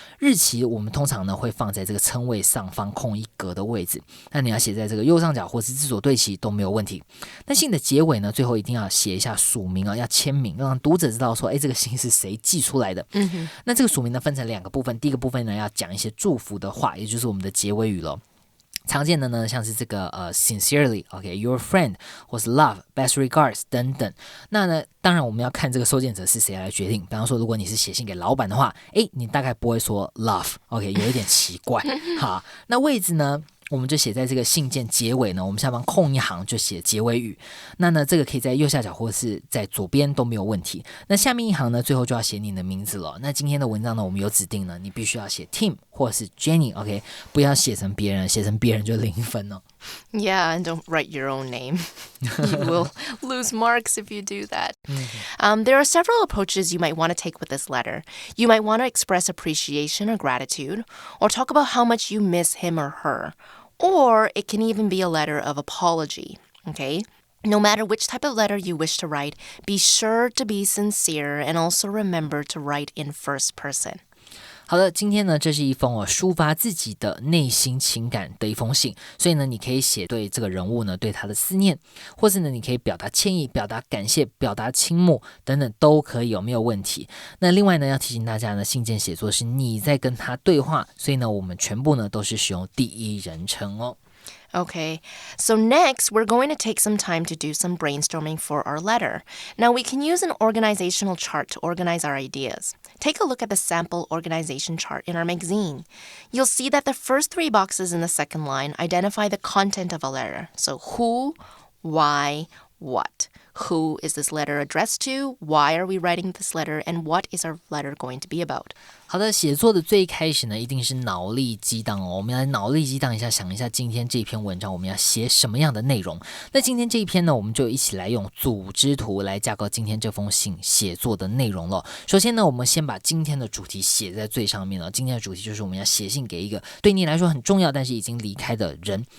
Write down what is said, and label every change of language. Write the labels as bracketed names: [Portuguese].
[Chinese] 日期我们通常呢会放在这个称谓上方空一格的位置，那你要写在这个右上角或是字左对齐都没有问题。那信的结尾呢，最后一定要写一下署名要签名，让读者知道说，这个信是谁寄出来的。那这个署名呢分成2个部分，第一个部分呢要讲一些祝福的话，也就是我们的结尾语咯。常见的呢，像是这个 [English] sincerely your friend [Chinese] 或是 [English] love best regards [Chinese] 等等。那呢，当然我们要看这个收件者是谁来决定。比方说，如果你是写信给老板的话，你大概不会说 love， 有一点奇怪。好，那位置呢？我们就写在这个信件结尾呢，我们下方空一行就写结尾语。那呢，这个可以在右下角或是在左边都没有问题。那下面一行呢，最后就要写你的名字了。那今天的文章呢，我们有指定呢，你必须要写 Tim 或是 Jenny， 不要写成别人，写成别人就0分哦。 [English] Yeah, and don't write your own name. You will lose marks if you do that. There are several approaches you might want to take with this letter. You might want to express appreciation or gratitude, or talk about how much you miss him or her. Or it can even be a letter of apology, okay? No matter which type of letter you wish to write, be sure to be sincere and also remember to write in first person. [Chinese] 好的，今天呢，这是一封抒发自己的内心情感的一封信，所以呢，你可以写对这个人物呢，对他的思念，或是呢，你可以表达歉意、表达感谢、表达倾慕等等，都可以没有问题。那另外呢，要提醒大家呢，信件写作是你在跟他对话，所以呢，我们全部呢都是使用第一人称哦。 [English] Okay, so next we're going to take some time to do some brainstorming for our letter. Now we can use an organizational chart to organize our ideas. Take a look at the sample organization chart in our magazine. You'll see that the first 3 boxes in the second line identify the content of a letter. So who, why, what. Who is this letter addressed to? Why are we writing this letter? And what is our letter going to be about? [Chinese] 好的，写作的最开始呢，一定是脑力激荡哦。我们来脑力激荡一下，想一下今天这篇文章我们要写什么样的内容。那今天这一篇呢，我们就一起来用组织图来架构今天这封信写作的内容了。首先呢，我们先把今天的主题写在最上面了。今天的主题就是我们要写信给一个对你来说很重要但是已经离开的人。